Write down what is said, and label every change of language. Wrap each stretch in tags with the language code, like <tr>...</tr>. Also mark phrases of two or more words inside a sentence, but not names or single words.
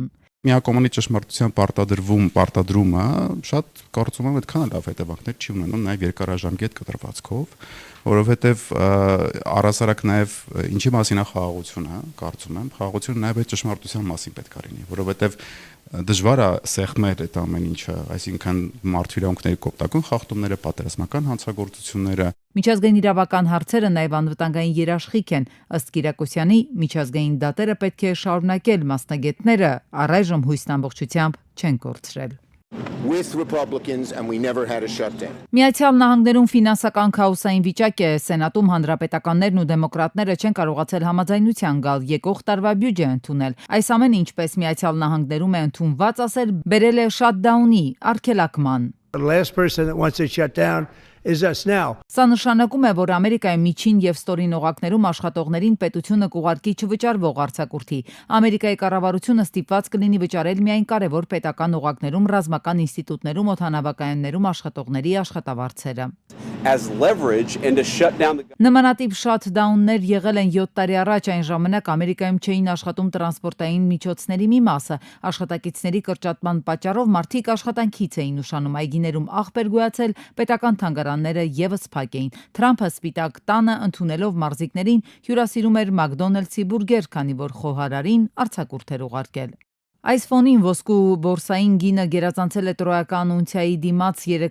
<hy>Միակողմանի ճշմարտության պարտադրումը շատ կարծում եմ այդքան լավ հետևանքներ չի ունենում նաև երկարաժամկետ կտրվածքով, որովհետև առհասարակ նաև ինչի մասին է խաղաղությունը, կարծում եմ, խաղաղությունը նաև այդ ճշմարտության մասին պետք է լինի, որովհետև դժվար է սեղմել այդ ամեն ինչը, այսինքն մարդու կոպտակուն խախտումները, պատերազմական հանցագործությունները։ Միջազգային իրավական հարցերը նաև անվտանգային երաշխիք են, ըստ Կիրակոսյանի, միջազգային դատերը պետք է շարունակել, մասնագետները առայժմ հույսն ամբողջությամբ չեն կորցրել։</hy> <en>With Republicans and we never had a shutdown.</en> <hy>Միացյալ Նահանգներում ֆինանսական քաոսային վիճակ է, Սենատում հանրապետականներն ու դեմոկրատները չեն կարողացել համաձայնության գալ եկող տարվա բյուջե ընդունել։ Այս ամենը ինչպես Միացյալ Նահանգներում է ընդունված ասել, բերել է շատդաունի, արգելակման։</hy> <en>The last person that wants to shut down is us now.</en> <hy>Սա նշանակում է, որ Ամերիկայի միջին եւ ստորին օղակներում աշխատողներին պետությունը կուղարկի չվճարվող արձակուրդի։ Ամերիկայի կառավարությունը ստիպված կլինի վճարել միայն կարևոր պետական օղակներում, ռազմական ինստիտուտներում, օդանավակայաններում աշխատողների աշխատավարձերը։</hy> <en>As leverage and to shut down the</en> <hy>Նմանատիպ շաթդաուններ եղել են 7 տարի առաջ, այն ժամանակ Ամերիկայում չէին աշխատում տրանսպորտային միջոցների մի մասը։ Աշխատակիցների կրճատման պատճառով մարդիկ աշխատանքից էին ուշանում, այգիներում աղբեր գոյացել, պետական թանգարանները եւս փակ էին։ Թրամփը Սպիտակ տանը ընդունելով մարզիկներին հյուրասիրում էր Մակդոնալդսի բուրգեր, քանի որ խոհարարին արձակուրդ էր ուղարկել։ Այս ֆոնին ոսկու բորսային գինը գերազանցել է տրոյական ունցիայի դիմաց</hy>